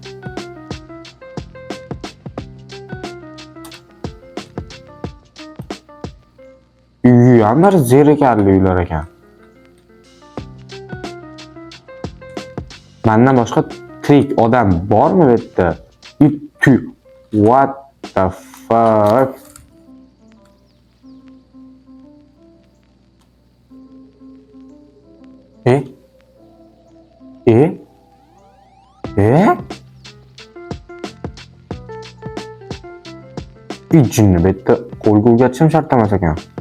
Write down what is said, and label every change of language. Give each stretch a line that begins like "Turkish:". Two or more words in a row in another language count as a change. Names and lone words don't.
Uzbek: Uyi ham bir zerikarli uylar ekan. Mendan boshqa tirik odam bormi bu yerda?
English: What the fuck?
Uzbek: Bir jinni bu yerda qo'lga o'rgatishim shart emas ekan.